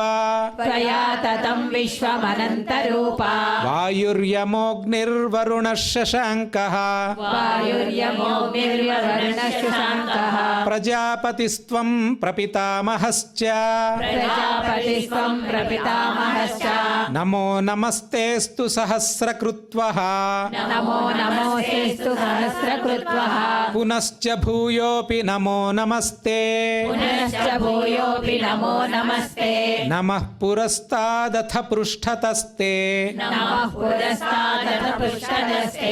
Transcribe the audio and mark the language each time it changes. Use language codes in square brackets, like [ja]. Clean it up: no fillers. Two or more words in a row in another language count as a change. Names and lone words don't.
[sa] त्वया ततं विश्वमनन्तरूपा वायुर्यमोऽग्निर्वरुणः शशाङ्कः वायुर्यमोऽग्निर्वरुणः प्रजापतिस्त्वं प्रपितामहश्च प्रजापतिस्त्वं प्रपितामहश्च नमो नमः నమస్తేస్తు సహస్రకృత్వః నమో నమోస్తేస్తు సహస్రకృత్వః పునశ్చ భూయోపి నమో నమస్తే పునశ్చ భూయోపి నమో నమస్తే నమః పురస్తాదథ పృష్ఠతస్తే నమః పురస్తాదథ పృష్ఠతస్తే